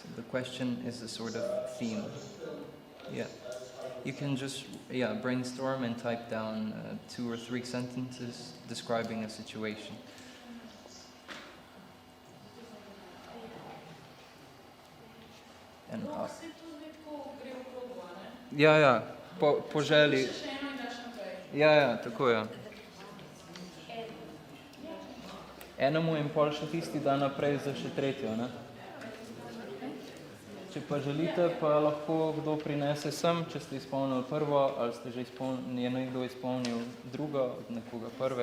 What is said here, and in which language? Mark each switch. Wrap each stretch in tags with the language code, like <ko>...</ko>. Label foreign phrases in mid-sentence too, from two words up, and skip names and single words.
<en>question is a sort of theme. Yeah. You can just brainstorm and type down 2 or 3 sentences describing a situation. And,</en> <sl>ja, po želji. Ja, tako je. Enemu in pol še tisti dan naprej za še tretjo, ne? Če pa želite, pa lahko kdo prinese sem, če ste izpolnili prvo, ali ste že je nekdo izpolnil drugo, od nekoga prve.</sl>